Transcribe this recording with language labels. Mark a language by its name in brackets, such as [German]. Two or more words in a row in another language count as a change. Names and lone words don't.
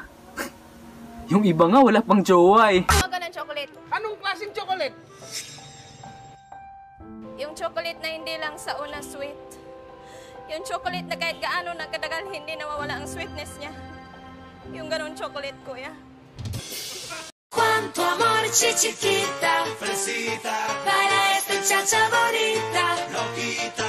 [Filipino] Yung iba nga wala pang jowa eh. Ano ng chocolate? Anong klaseng chocolate? Yung chocolate na hindi lang sa una sweet. Yung chocolate na kahit gaano nagkadagal, hindi nawawala ang sweetness niya. Yung ganun chocolate, kuya. [Spanish] Cuánto amor, chiquita, fresita, para esta chacha bonita, loquita.